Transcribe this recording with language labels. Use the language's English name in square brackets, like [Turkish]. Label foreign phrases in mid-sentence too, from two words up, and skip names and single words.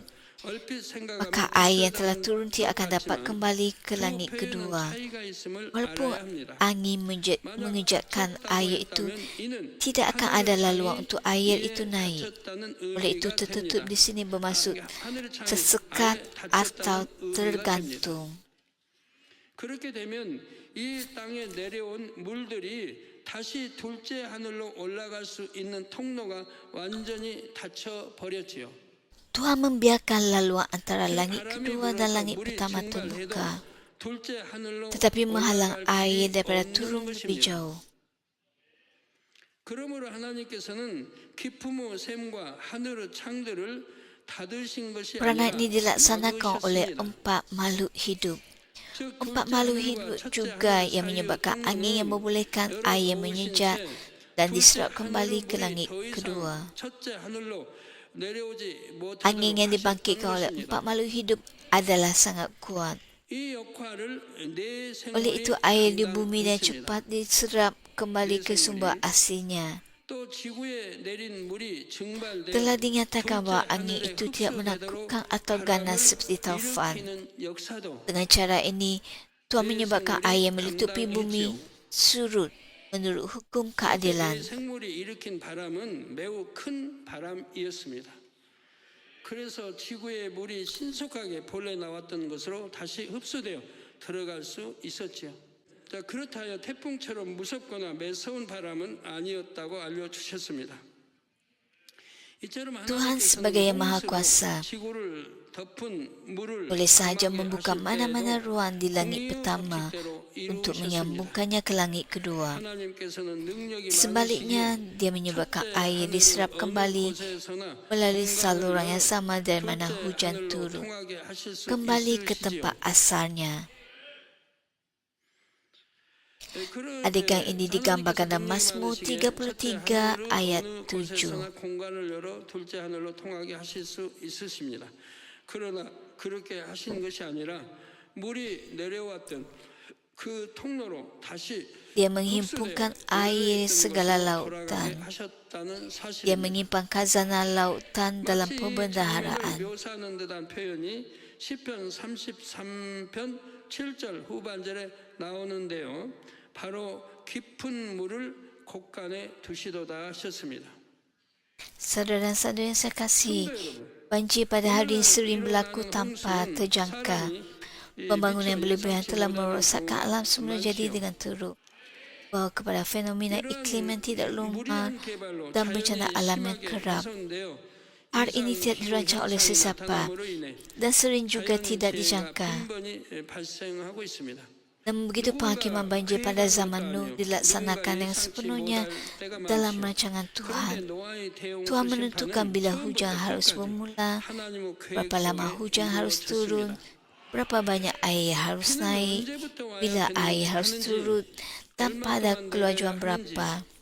[Malay] Maka air yang telah turun tidak akan dapat kembali ke langit kedua. Walaupun angin mengejakkan air itu, tidak akan ada laluan untuk air itu naik. Oleh itu tertutup di sini bermaksud tersekat atau tergantung. [Korean] 그렇게 되면 이 땅에 내려온 물들이 다시 둘째 하늘로 올라갈 수 있는 통로가 완전히 닫혀 버렸지요. [Malay] Tuhan membiarkan laluan antara langit kedua dan langit pertama terbuka, tetapi menghalang air daripada turun lebih jauh. [Korean] 그러므로 하나님께서는 기품의 샘과 하늘의 창들을 닫으신 것이 [Malay] Peranan [Korean] 아니라 [Malay] ini dilaksanakan oleh [Korean] 막으셨습니다. [Malay] 4 makhluk hidup. 4 makhluk hidup juga yang menyebabkan angin yang membolehkan air menyejak dan diserap kembali ke langit kedua. Angin yang dibangkitkan oleh 4 makhluk hidup adalah sangat kuat. Oleh itu air di bumi dan cepat diserap kembali ke sumber asalnya. Telah dinyatakan bahawa angin itu tidak menakutkan atau ganas seperti taufan. Dengan cara ini, Tuhan menyebabkan air yang melitupi bumi surut menurut hukum keadilan. [Korean] 생물이 일으킨 바람은 매우 큰 바람이었습니다. 그래서 지구의 물이 신속하게 본래 나왔던 것으로 다시 흡수되어 들어갈 수 있었지요. 자, 그렇다 하여 태풍처럼 무섭거나 매서운 바람은 아니었다고 알려주셨습니다. [Malay] Tuhan sebagai yang Maha Kuasa boleh sahaja membuka mana-mana ruang di langit pertama untuk menyambungkannya ke langit kedua. Sebaliknya, dia menyebabkan air diserap kembali melalui saluran yang sama dari mana hujan turun, kembali ke tempat asalnya. Adegan ini digambarkan dalam Mazmur 33 ayat 7. [Korean] 그러나 그렇게 하신 것이 아니라 물이 내려왔던 그 통로로 다시 [Malay] Dia menghimpunkan air segala lautan. Dia menyimpan khazanah lautan dalam pembendaharaan. [Korean] 묘사하는 듯한 표현이 시편 33편 7절 후반절에 나오는데요. 바로 깊은 물을 곳간에 두시도다 하셨습니다. [Malay] Saudara dan saudara yang saya kasihi, banjir pada hari sering berlaku tanpa terjangka. Pembangunan yang berlebihan telah merosakkan alam semula jadi dengan teruk. Bahawa kepada fenomena iklim yang tidak lumrah dan bencana alam yang kerap. Hal ini tidak dirancang oleh sesiapa dan sering juga tidak dijangka. [Korean] 발생하고 있습니다. [Malay] Namun begitu penghakiman banjir pada zaman Nuh dilaksanakan yang sepenuhnya dalam rancangan Tuhan. Tuhan menentukan bila hujan harus bermula, berapa lama hujan harus turun, berapa banyak air harus naik, bila air harus turun, dan pada kelajuan berapa.